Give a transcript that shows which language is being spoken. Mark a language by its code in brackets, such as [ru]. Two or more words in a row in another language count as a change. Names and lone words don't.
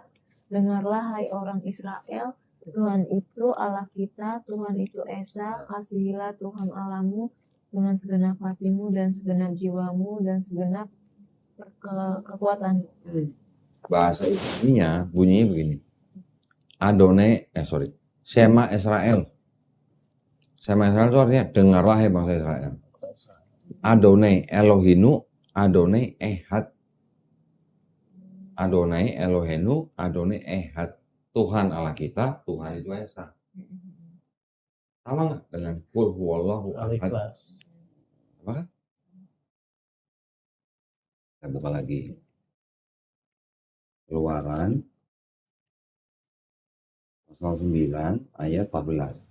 [id] Dengarlah hai orang Israel, Tuhan itu Allah kita, Tuhan itu Esa, kasihilah Tuhan Allahmu dengan segenap hatimu dan segenap jiwamu dan segenap kekuatanmu. Bahasa Ibraninya bunyinya begini. [he] שמע ישראל. שמע ישראל [id] itu artinya dengarlah hai bangsa Israel. [he] אדוני אלוהינו, אדוני אחד. אדוני אלוהינו, אדוני אחד. [id] Tuhan Allah kita, Tuhan itu Esa. Sama nggak dengan [ar] قل هو الله أحد? [id] Apa? Kita buka lagi. Keluaran pasal 9 ayat 14.